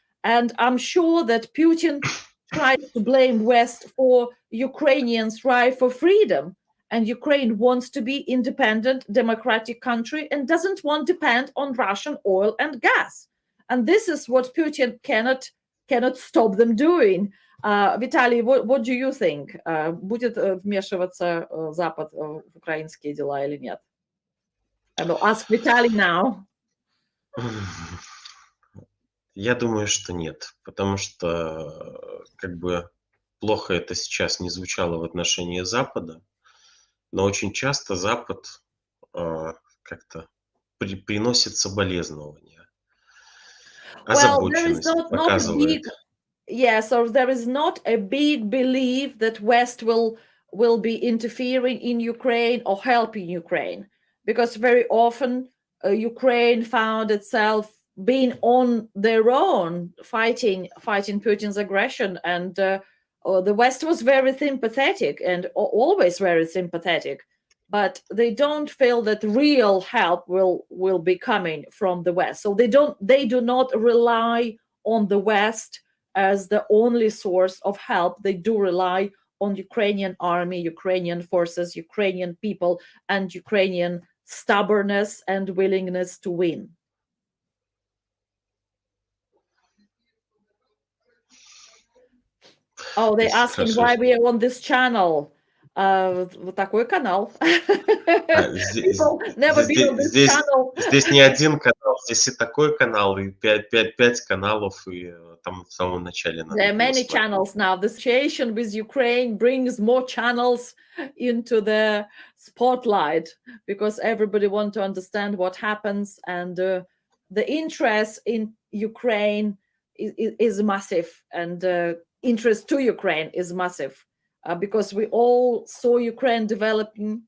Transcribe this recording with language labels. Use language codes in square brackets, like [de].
[en] And I'm sure that Putin tries to blame West for Ukrainians' right for freedom. And Ukraine wants to be independent, democratic country and doesn't want to depend on Russian oil and gas. And this is what Putin cannot stop them doing. Vitaly, what do you think? [ru] Будет вмешиваться Запад в украинские дела или нет? [en] I will ask Vitaly now. [ru] Я думаю, что нет, потому что как бы плохо это сейчас не звучало в отношении Запада, но очень часто Запад как-то приносит соболезнования, озабоченность показывает. [en] So there is not a big belief that West will be interfering in Ukraine or helping Ukraine, because very often Ukraine found itself being on their own, fighting Putin's aggression, and the West was very sympathetic and always very sympathetic, but they don't feel that real help will be coming from the West. So they do not rely on the West as the only source of help. They do rely on Ukrainian army, Ukrainian forces, Ukrainian people, and Ukrainian stubbornness and willingness to win. Oh, they're asking why we are on this channel. [ru] Вот такой канал. [en] People never been on this channel. [ru] Здесь не один канал, здесь и такой канал, и 5 каналов, и там в самом начале. [en] There are many channels now. The situation with Ukraine brings more channels into the spotlight because everybody wants to understand what happens, and the interest in Ukraine is massive, and interest to Ukraine is massive because we all saw Ukraine developing.